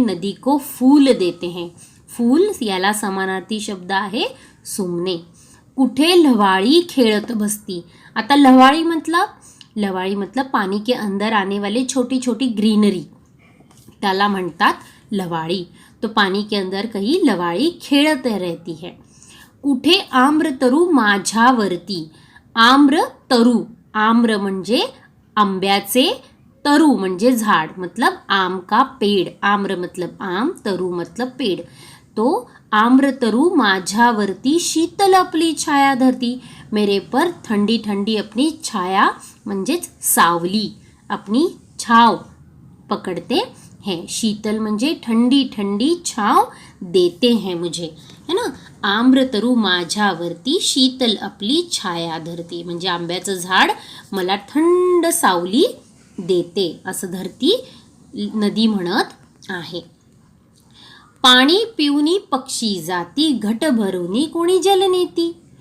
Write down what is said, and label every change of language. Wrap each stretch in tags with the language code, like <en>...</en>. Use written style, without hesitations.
<hi>नदी को फूल देते हैं।</hi> <mr>फूल याला समानार्थी शब्द आहे सुमने। कुठे लवाळी खेळत बसती। आता लवाळी</mr> <hi>मतलब पानी के अंदर आने वाले छोटी छोटी ग्रीनरी,</hi> <mr>त्याला म्हणतात लवाळी।</mr> <hi>तो पानी के अंदर कहीं लवाळी खेळत रहती है।</hi> <mr>कुठे आम्रतरू माझ्यावरती। आम्रतरू, आम्र म्हणजे आंब्याचे, तरु म्हणजे झाड,</mr> <hi>मतलब आम का पेड़। आम्र मतलब आम, तरु मतलब पेड़।</hi> <mr>तो आम्रतरू माझ्यावरती, शीतल आपली छाया धरती,</mr> <hi>मेरे पर ठंडी ठंडी अपनी छाया</hi> <mr>म्हणजेच सावली,</mr> <hi>अपनी छाव पकड़ते हैं। शीतल म्हणजे ठंडी ठंडी छाव देते हैं मुझे। है ना.</hi> <mr>आम्रतरू माझ्यावरती शीतल आपली छाया धरती, म्हणजे आंब्याचं झाड मला थंड सावली देते असं धरती नदी म्हणत आहे. पाणी पिऊनी पक्षी जाती, घट भरूनी कोणी जल नेती.</mr>